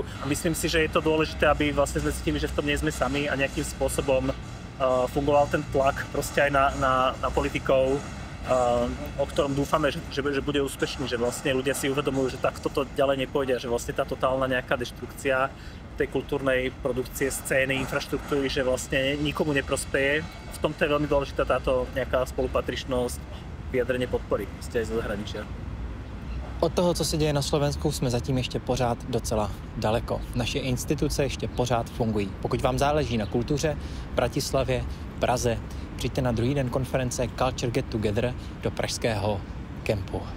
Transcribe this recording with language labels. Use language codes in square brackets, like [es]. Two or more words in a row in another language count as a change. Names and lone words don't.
[sk] A myslím si, že je to dôležité, aby vlastne sme cítili, že v tom nie sme sami a nejakým spôsobom fungoval ten tlak proste aj na politikov, o ktorom dúfame, že bude úspešný, že vlastne ľudia si uvedomujú, že takto to ďalej nepôjde, že vlastne tá totálna nejaká deštrukcia tej kultúrnej produkcie, scény, infraštruktúry, že vlastne nikomu neprospeje. V tomto je veľmi dôležitá táto nejaká spolupatričnosť, vyjadrenie podpory aj zo zahraničia. Od toho, [cs] co se děje na Slovensku, jsme zatím ještě pořád docela daleko. Naše instituce ještě pořád fungují. Pokud vám záleží na kultuře, Bratislavě, Praze, přijďte na druhý den konference Culture Get Together do pražského kempu.